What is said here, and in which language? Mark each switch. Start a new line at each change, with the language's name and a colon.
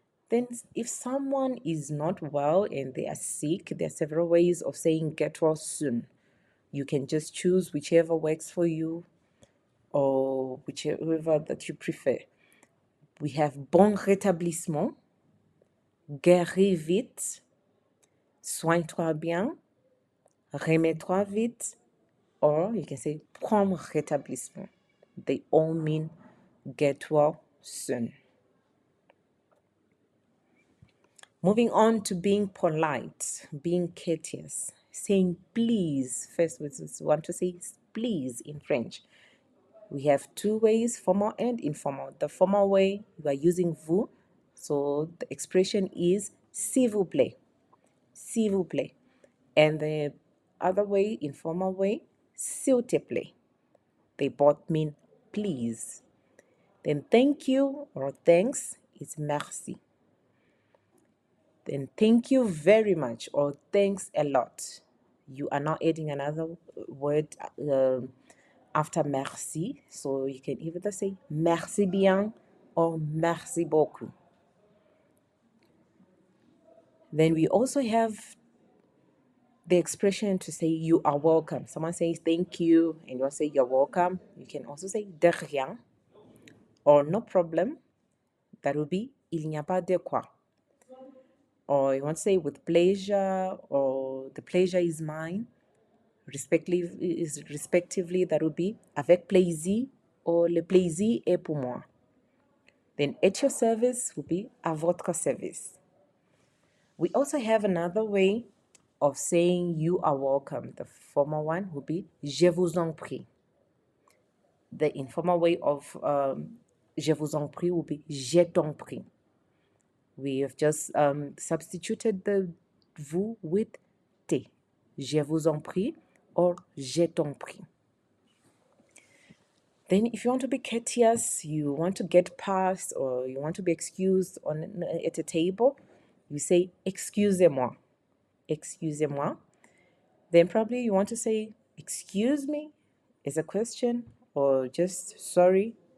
English: Then if someone is not well and they are sick, there are several ways of saying get well soon. You can just choose whichever works for you or whichever that you prefer. We have
French: bon rétablissement, guéris vite, soigne-toi bien, remets-toi vite,
English: or you can say
French: prompt rétablissement.
English: They all mean get well soon. Moving on to being polite, being courteous, saying please. First, we want to say please in French. We have two ways, formal and informal. The formal way, we are using vous. So the expression is
French: s'il vous plaît. S'il vous plaît.
English: And the other way, informal way,
French: s'il te plaît.
English: They both mean please. Then thank you or thanks is
French: merci.
English: Then thank you very much or thanks a lot. You are now adding another word after merci. So you can either say
French: merci bien
English: or
French: merci beaucoup.
English: Then we also have the expression to say you are welcome. Someone says thank you and you'll say you're welcome. You can also say
French: de rien
English: or no problem. That will be
French: il n'y a pas de quoi.
English: Or you want to say with pleasure or the pleasure is mine. Respectively, that would be
French: avec plaisir
English: or
French: le plaisir est pour moi.
English: Then at your service would be
French: à votre service.
English: We also have another way of saying you are welcome. The formal one would be
French: je vous en prie.
English: The informal way of je vous en prie would be
French: je t'en prie.
English: We have just substituted the vous with te.
French: Je vous en prie
English: or
French: je t'en prie.
English: Then if you want to be courteous, you want to get past or you want to be excused at a table, you say
French: excusez-moi. Excusez-moi.
English: Then probably you want to say excuse me as a question or just sorry.